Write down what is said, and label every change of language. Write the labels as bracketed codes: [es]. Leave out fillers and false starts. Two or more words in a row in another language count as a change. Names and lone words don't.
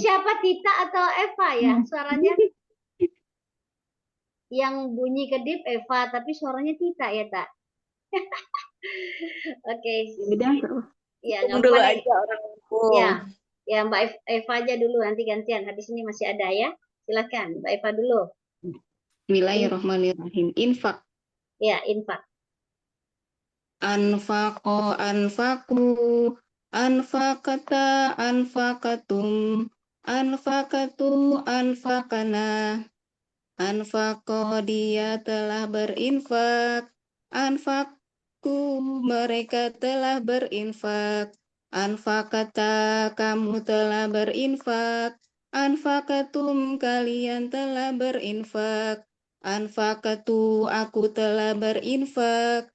[id] siapa, Tita atau Eva ya suaranya? Yang bunyi kedip Eva, tapi suaranya Tita ya, Tak? Oke. Udah terus. Ya, nggak Dulu apa-apa nih. aja orang Ya, ya Mbak Eva aja dulu, nanti gantian. Habis ini masih ada ya. Silakan, Mbak Eva dulu. [ar] بسم الله الرحمن الرحيم. [id] Infak. Ya, infak. [ar] أنفق، أنفقوا، أنفقت، أنفقتم، أنفقت، أنفقنا. أنفق, [id] dia telah berinfak. Anfaqku, mereka telah berinfak. Anfaqata, kamu telah berinfak. Anfaqatum, kalian telah berinfak. Anfaqatu, aku telah berinfak.